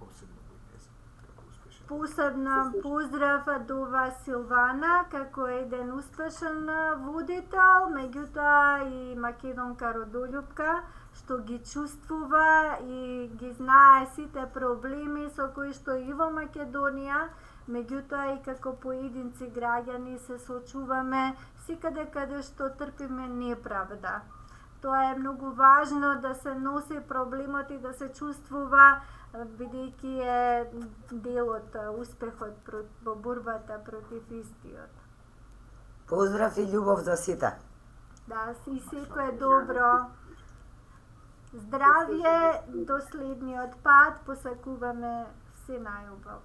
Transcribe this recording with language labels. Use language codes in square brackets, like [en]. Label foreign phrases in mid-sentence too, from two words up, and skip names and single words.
[mk] Посебна поздрав до вас, Силвана, како еден успешен водител, меѓутоа и македонка родолюбка, што ги чувствува и ги знае сите проблеми со кои што и во Македонија, меѓутоа и како поединци граѓани се соочуваме секаде каде што трпиме неправда. [sr] To je mnogo važno, [mk] da se nosi проблемот и да се чувствува, бидејќи е дел од успехот во борбата против истиот. Поздрав и љубов за сите. Да, си секое добро. Здравје, до следниот пат, посакуваме се најубаво.